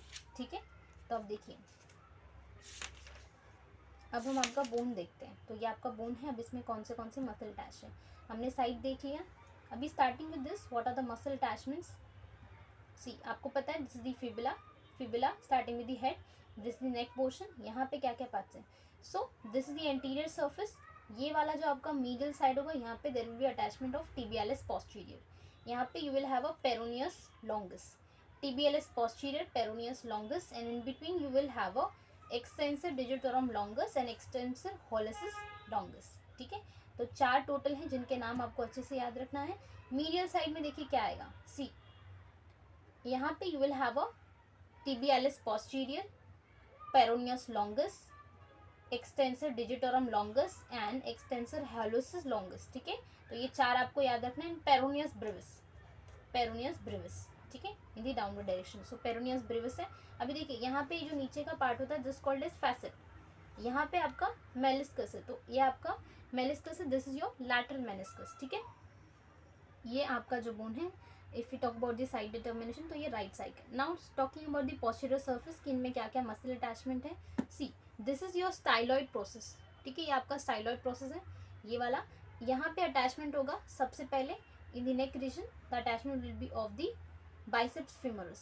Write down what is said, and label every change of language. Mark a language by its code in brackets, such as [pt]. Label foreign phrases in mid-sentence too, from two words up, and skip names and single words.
[hi] ठीक है, तो अब देखिए, अब हम आपका बोन देखते हैं. तो ये आपका बोन है. अब इसमें कौन से [en] muscle attach [hi] है हमने साइड देख लिया. [en] अभी starting with this, what are the muscle attachments. सी, [hi] आपको पता है [en] this is the fibula. fibula starting with the head, this is the neck portion. [hi] यहाँ पे क्या क्या पार्ट्स हैं. [en] so this is the anterior surface. [hi] ये वाला जो आपका [en] medial side [hi] होगा, यहाँ पे [en] there will be attachment of tibialis posterior. [hi] यहाँ पे [en] you will have a peroneus longus. tibialis posterior, peroneus longus, and in between you will have a extensor digitorum longus and extensor hallucis longus. [hi] ठीक है, तो 4 टोटल हैं जिनके नाम आपको अच्छे से याद रखना है. [en] medial side [hi] में देखिए क्या आएगा. [en] सी, [hi] यहाँ पे [en] you will have a tibialis posterior, peroneus longus, extensor digitorum longus and extensor hallucis longus. [hi] ठीक है, तो ये 4 आपको याद रखना है. [en] peroneus brevis, peroneus brevis. [hi] ठीक है, [en] in the downward direction. so peroneus brevis है. [hi] अभी देखिए यहाँ पे जो नीचे का पार्ट होता है [en] this called as facet. [hi] यहाँ पे आपका मेनिस्कस है. तो ये आपका मेनिस्कस है. [en] this is your lateral meniscus. [hi] ठीक है, ये आपका जो बोन है. [en] if you talk about the side determination, [hi] तो ये [en] right side है. now talking about the posterior surface [hi] कि इनमें क्या क्या [en] muscle attachment है. [hi] सी, [en] this is your styloid process. [hi] ठीक है, ये आपका [en] styloid process [hi] है ये वाला. यहाँ पे अटैचमेंट होगा सबसे पहले [en] in the neck region. the attachment will be of the biceps femoris.